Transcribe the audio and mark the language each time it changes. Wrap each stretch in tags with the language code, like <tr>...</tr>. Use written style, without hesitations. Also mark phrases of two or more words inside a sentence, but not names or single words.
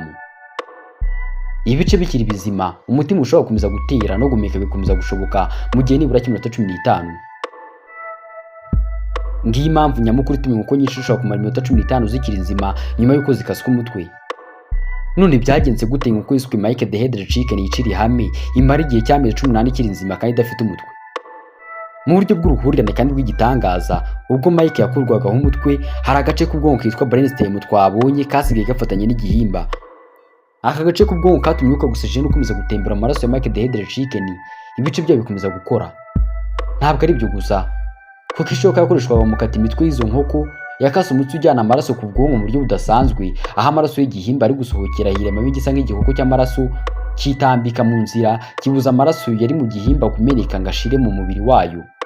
<rw>Ibice bikiri bizima, umutima ushobora gukomeza gutera no guhumeka bikomeza gushoboka mu gihe nibura cy'iminota 15. Ngiyi impamvu nyamukuru ituma inkoko nyinshi zishobora kumara iminota 15 zikiri nzima nyuma y'uko zikaswe umutwe. None byagenze gute inkoko yiswe Mike the headless chicken yiciri hamwe imara igihe cy'amezi 18 ikiri nzima kandi idafite umutwe? Mu buryo bw'uruhurirane kandi bw'igitangaza, ubwo Mike yakurwagaho umutwe hari agace k'ubwonko kitwa brainstem twabonye kasigaye gafatanye n'igihimba. Aka gace k'ubwonko katumye uko oxygen ukomeza gutembera amaraso ya Mike the headless chicken, ibice byayo bikomeza gukora. Ntabwo ari byo gusa, kuko ishoka yakoreshwaga mu kata imitwe y'izo nkoko yakase umutsi ujyana amaraso ku bwonko mu buryo budasanzwe, aho amaraso y'igihimba ari gusohokera hirema gisa nk'igihoko cy'amaraso kitambika mu nzira kibuza amaraso yari mu gihimba kumeneka ngo ashire mu mubiri wayo.</rw>